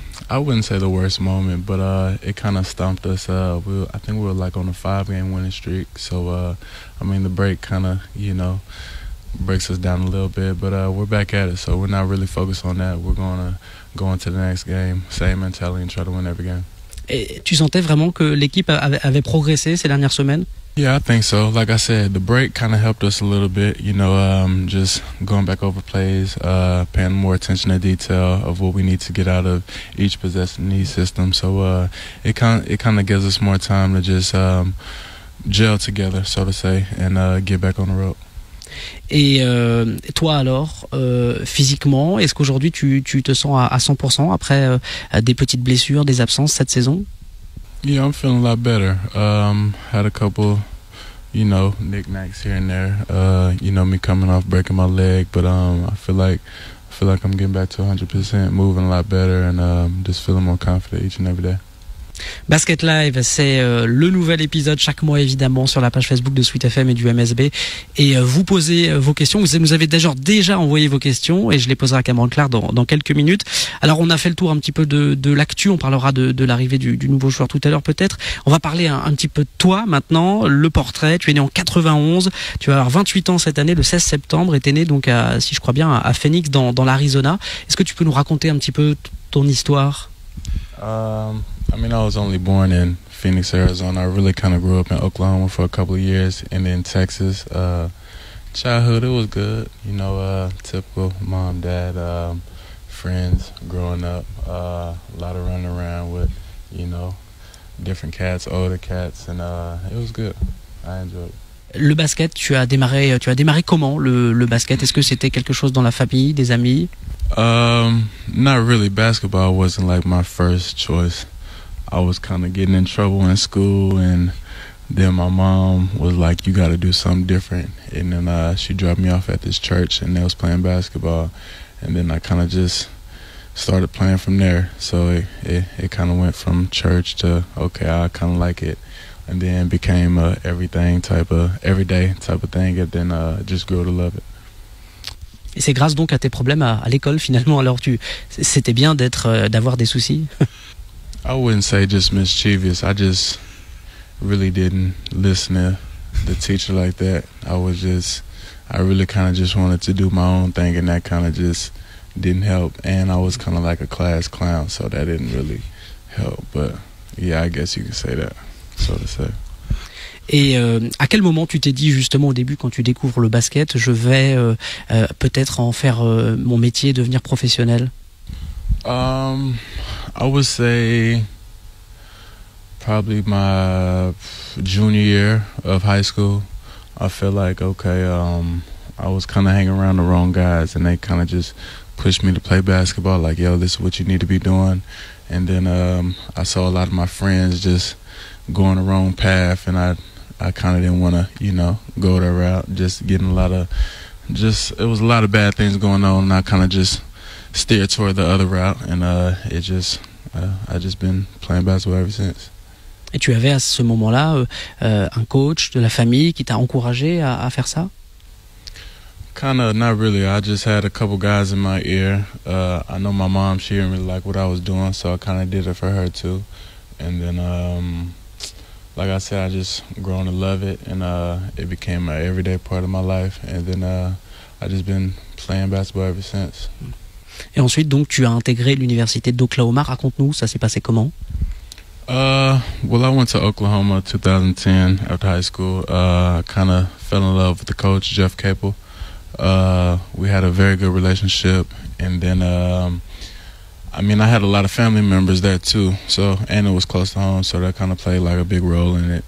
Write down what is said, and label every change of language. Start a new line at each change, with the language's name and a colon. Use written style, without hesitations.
English: I wouldn't say the worst moment, but it kind of stumped us. I think we were like on a 5-game winning streak, so I mean the break kind of, you know, breaks us down a little bit, but we're back at it, so we're not really focused on that. We're going to go into the next game, same mentality, and try to win every game.
French: Et tu sentais vraiment que l'équipe avait progressé ces dernières semaines?
English: Yeah, I think so. Like I said, the break kind of helped us a little bit, you know, just going back over plays, paying more attention to detail of what we need to get out of each possession in each system. So it kind of gives us more time to just gel together, so to say, and get back on the road.
French: Et toi alors, physiquement, est-ce qu'aujourd'hui tu te sens à 100% après des petites blessures, des absences cette saison?
English: Yeah, I'm feeling a lot better. Had a couple, you know, knickknacks here and there. You know, me coming off breaking my leg, but I feel like I'm getting back to 100%, moving a lot better, and just feeling more confident each and every day.
French: Basket Live, c'est le nouvel épisode chaque mois évidemment sur la page Facebook de Sweet FM et du MSB. Et vous posez vos questions. Vous nous avez déjà envoyé vos questions et je les poserai à Cameron Clark dans quelques minutes. Alors on a fait le tour un petit peu de l'actu. On parlera de l'arrivée du nouveau joueur tout à l'heure peut-être. On va parler un petit peu de toi maintenant. Le portrait. Tu es né en 91. Tu vas avoir 28 ans cette année, le 16 septembre. Et tu es né donc si je crois bien à Phoenix dans l'Arizona. Est-ce que tu peux nous raconter un petit peu ton histoire?
English: I mean, I was only born in Phoenix, Arizona. I really kind of grew up in Oklahoma for a couple of years, and then Texas. Childhood, it was good. You know, typical mom, dad, friends growing up. A lot of running around with, you know, different cats, older cats, and it was good. I enjoyed it.
French: Le basket, tu as démarré comment le basket? Est-ce que c'était quelque chose dans la famille, des amis?
English: Not really. Basketball wasn't like my first choice. I was kind of getting in trouble in school, and then my mom was like, you got to do something different. And then she dropped me off at this church, and they was playing basketball. And then I kind of just started playing from there. So it kind of went from church to, okay, I kind of like it. And then became everyday type of thing, and then just grew to love it.
French: Et c'est grâce donc à tes problèmes à l'école finalement. Alors c'était bien d'avoir des soucis?
English: I wouldn't say just mischievous. I just really didn't listen to the teacher like that. I really kind of just wanted to do my own thing, and that kind of just didn't help. And I was kind of like a class clown, so that didn't really help. But yeah, I guess you could say that, so to say.
French: Et à quel moment tu t'es dit justement au début quand tu découvres le basket, je vais peut-être en faire mon métier, devenir professionnel?
English: I would say probably my junior year of high school. I feel like, okay, I was kind of hanging around the wrong guys, and they kind of just pushed me to play basketball. Like, yo, this is what you need to be doing. And then I saw a lot of my friends just going the wrong path, and I kind of didn't want to, go that route. Just getting it was a lot of bad things going on, and I kind of just steered toward the other route, and I just been playing basketball ever since.
French: Et tu avais à ce moment-là un coach de la famille qui t'a encouragé à faire ça?
English: Kind of, not really. I just had a couple guys in my ear. I know my mom, she didn't really like what I was doing, so I kind of did it for her too. And then, like I said, I just grown to love it, and it became an everyday part of my life. And then I just been playing basketball ever since.
French: Et ensuite, donc, tu as intégré l'université d'Oklahoma. Raconte-nous, ça s'est passé comment?
English: Well, I went to Oklahoma 2010 after high school. I kind of fell in love with the coach, Jeff Capel. We had a very good relationship, and then I had a lot of family members there too, and it was close to home, so that kind of played like a big role in it.